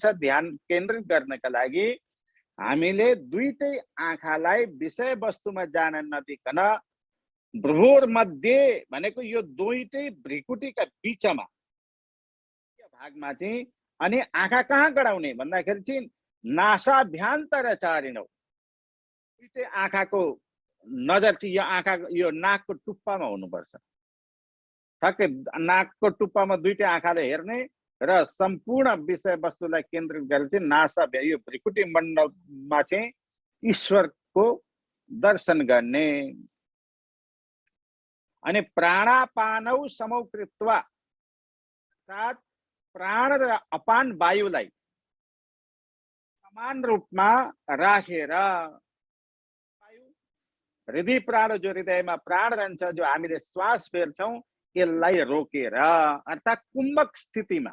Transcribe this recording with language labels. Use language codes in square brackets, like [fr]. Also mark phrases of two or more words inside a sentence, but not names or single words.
[ne] ध्यान केन्द्रित गर्नका लागि हामीले दुईटै आँखालाई विषय वस्तुमा जान नदिकन [sa] भ्रुवोर मध्ये [ne] भनेको यो दुईटै भ्रिकुटीका बीचमा भागमा चाहिँ, अनि आँखा कहाँ गडाउने भन्दाखेरि चाहिँ [sa] नासाभ्यान्तर चारिणौ, [ne] दुईटै आँखाको नजर चाहिँ यो आँखा, यो नाकको टुप्पामा हुनुपर्छ। ठक्कै नाकको टुप्पामा दुईटै आँखाले हेर्ने र सम्पूर्ण विषय वस्तुलाई केन्द्रित गरेर चाहिँ नासा, यो भ्रिकुटी मण्डलमा चाहिँ ईश्वरको दर्शन गर्ने। [sa] अनि प्राणापानौ समौ कृत्वा, [ne] अर्थात् प्राण र अपान वायुलाई समान रूपमा राखेर, हृदय प्राण जो हृदयमा प्राण रहन्छ, जो हामीले श्वास फेर्छौं, यसलाई रोकेर, अर्थात् कुम्भक स्थितिमा।